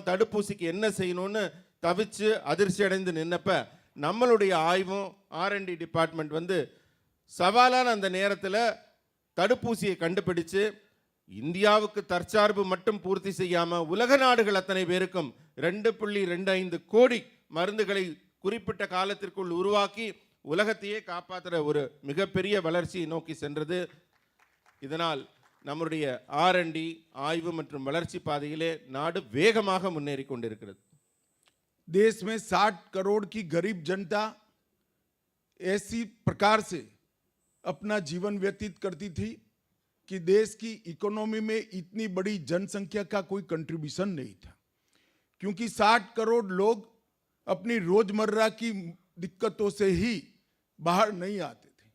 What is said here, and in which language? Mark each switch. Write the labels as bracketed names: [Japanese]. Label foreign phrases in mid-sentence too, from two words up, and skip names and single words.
[Tamil] தடுப்பூசிக்கு என்ன செய்யணும்னு தவிச்சு அதிர்ச்சி அடைந்து நின்னப்ப, நம்மளுடைய ஆய்வும் [English] R&D department [Tamil] வந்து சவாலான அந்த நேரத்தில் தடுப்பூசியை கண்டுபிடிச்சு இந்தியாவுக்கு தற்சார்பு மட்டும் பூர்த்தி செய்யாம உலக நாடுகள் அத்தனை பேருக்கும் 2.25 கோடி மருந்துகளை குறிப்பிட்ட காலத்திற்குள் உருவாக்கி உலகத்தையே காப்பாற்றுற ஒரு மிகப்பெரிய வளர்ச்சியை நோக்கி சென்றது। இதனால் நம்முடைய R&D ஆய்வு மற்றும் வளர்ச்சி பாதையிலே நாடு வேகமாக முன்னேறி கொண்டிருக்கிறது. [Hindi] देश में 60 करोड़ की गरीब जनता ऐसी प्रकार से अपना जीवन व्यतीत करती थी कि देश की इकोनॉमी में इतनी बड़ी जनसंख्या का कोई कंट्रीब्यूशन नहीं था, क्योंकि 60 करोड़ लोग अपनी रोजमर्रा की दिक्कतों से ही बाहर नहीं आते थे.